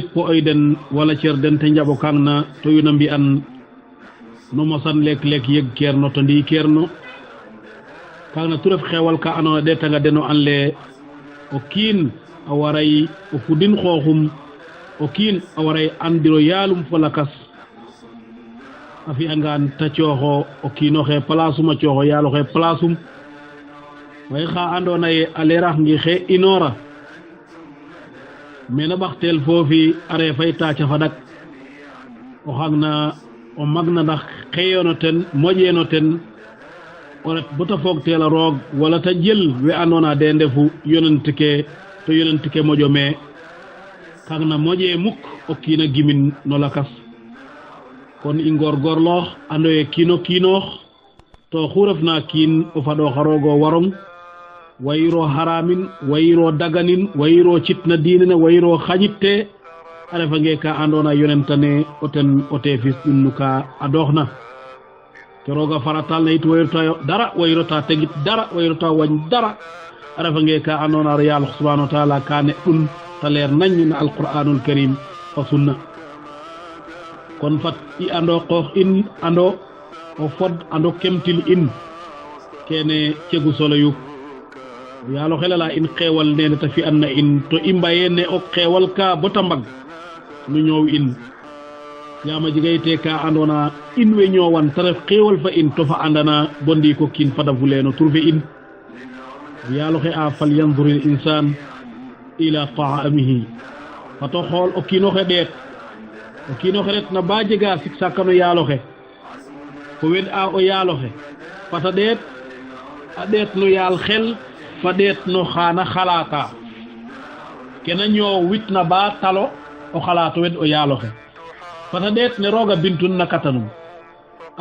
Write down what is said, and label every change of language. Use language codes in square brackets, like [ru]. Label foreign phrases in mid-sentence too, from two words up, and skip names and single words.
[srr] po oy den wala cer den te njaɓo kangna to yuna mbi'an no mosan leek-leek yeg keerno to ndi keerno kangna tu ref xewal ka andoona ɗeetanga den o an le o kiin a waray o fudin xooxum o kiin a waray andiro yaalum fo lakas a fi'angaan ta cooxo o kiinoxe place um a cooxo yaaloxe place um way xa andoona ye a leerax ngi xe inoora mena ɓaxtel foofi a refay taaca faɗak o xagna o magna ndax xeyono ten moƴeeno ten o ret bota foog teel a roog wala ta jël we andoona de ndefu yonent ke to yonent ke moƴo me xagna moƴee mukk o kiina gimin no lakas kon i ngorgorloox ando ye kiinoox to xu refna kiin o faɗooxa roogo warong wayiro haramin wayiro daganin wayiro citna diine ne wayiro xaƴitte a refange ka andoona yonentane o ten o teefis ɗum ka a dooxna ke rooga faratal na yit wayirota dara wayirota tegit dara wayirota wañ dara a refange ka andoona yaal [ar] سبحانه وتعالى [srr] ka ne ɗum ta leer nañ na [ar] القرآن الكريم [srr] fa sunna kon fat i ando qoox in ando o fod ando kemtil in kene cegu solo yu yaalo xelala in xewal nene ta fi an na in to i mbayene o xewal ka bota mbag nu ñoow in yama jegayte ka andona in we ñoowan ta ref xewal fa in to fa andana bo ndiko kiin fada fuleno trouver in yaalo xe a fal [ar] ينظر الإنسان إلى طعامه [srr] fato xool o kiinoxe ɗeet o kiinoxe ret na ba jega sik sakano yaaloxe fo wed a o yaaloxe fata ɗeet a ɗeet no yaal xel fa ɗeet no xaana xalata kena ñoow wit na ba talo o xalato wed o yaaloxe fata ɗeet ne rooga bintun na katanum a